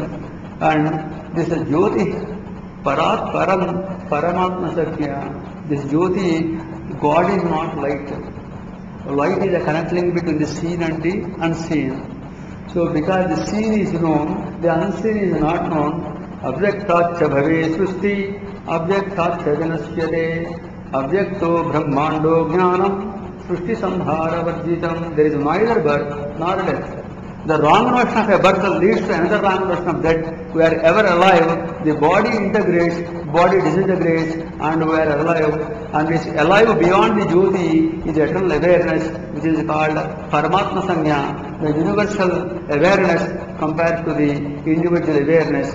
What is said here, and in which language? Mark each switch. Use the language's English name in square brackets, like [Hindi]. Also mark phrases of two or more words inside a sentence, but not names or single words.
[English] And this Jyoti, [Sanskrit] Parat Param, Paramatma Sakya, [English] this Jyoti, God is not light. Light is a connect link between the seen and the unseen. So because the seen is known, the unseen is not known. [Sanskrit] Abhyaktacha bhave srusti, abhyaktacha janasyate, abhyakto brahmando jnanam, srusti samhara varjitam. [English] There is neither birth nor death. The wrong notion of a birth leads to another wrong notion of death. We are ever alive, the body integrates, body disintegrates, and we are alive. And this alive beyond the Jyoti is eternal awareness, which is called [Sanskrit] Paramatma Sanya, [English] the universal awareness compared to the individual awareness.